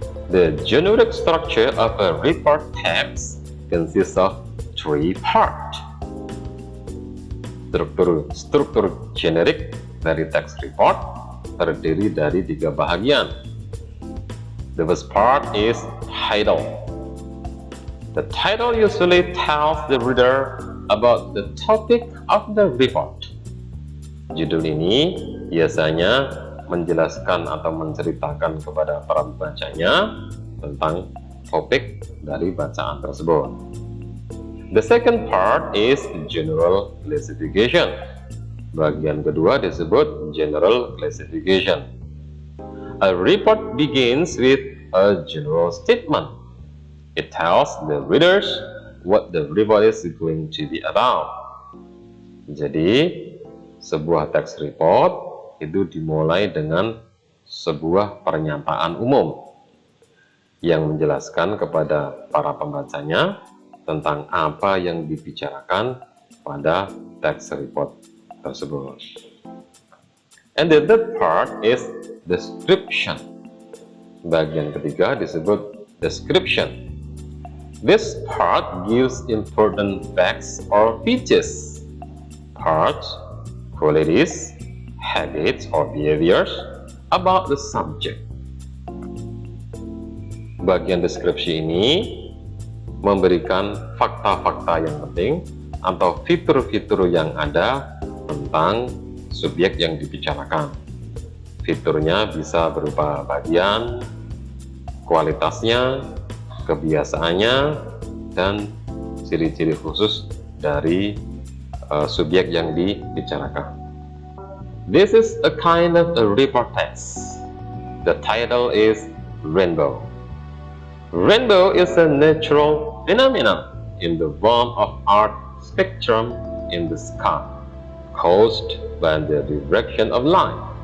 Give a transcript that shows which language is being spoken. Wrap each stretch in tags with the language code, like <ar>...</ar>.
<en>The generic structure of a report text consists of 3 parts.</en> <id>Struktur generik dari text report terdiri dari 3 bahagian.</id> <en>The first part is title. The title usually tells the reader about the topic of the report.</en> <id>Judul ini biasanya menjelaskan atau menceritakan kepada para pembacanya tentang topik dari bacaan tersebut.</id> <en>The second part is general classification.</en> <id>Bagian kedua disebut general classification.</id> <en>A report begins with a general statement. It tells the readers what the report is going to be about.</en> <id>Jadi, sebuah text report itu dimulai dengan sebuah pernyataan umum yang menjelaskan kepada para pembacanya tentang apa yang dibicarakan pada text report tersebut.</id> <en>And the third part is description.</en> <id>Bagian ketiga disebut description.</id> <en>This part gives important facts or features, parts, qualities, habits, or behaviors about the subject.</en> <id>Bagian deskripsi ini memberikan fakta-fakta yang penting atau fitur-fitur yang ada tentang subjek yang dibicarakan. Fiturnya bisa berupa bagian, kualitasnya, kebiasaannya, dan ciri-ciri khusus dari subjek yang dibicarakan.</id> <en>This is a kind of a report text. The title is Rainbow. Rainbow is a natural phenomenon in the form of art spectrum in the sky, caused by the direction of light.</en>